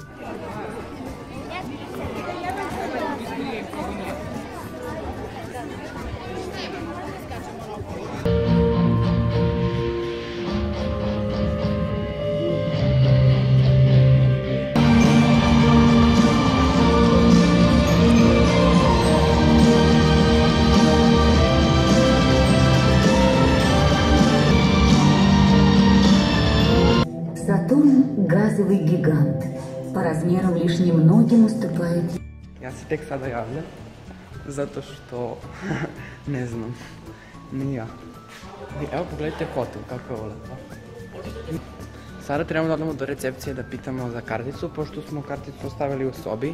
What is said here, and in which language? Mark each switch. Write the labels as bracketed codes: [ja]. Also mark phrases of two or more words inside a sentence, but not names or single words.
[ru] Сатурн – газовый гигант. По размерам лишь немногим уступает. [sr] Ja se tek sada javljam, zato što, ne znam, ni ja. Evo pogledajte hotel, kako je ovo lepo. Sada trebamo da odemo do recepcije da pitamo za karticu, pošto smo karticu ostavili u sobi.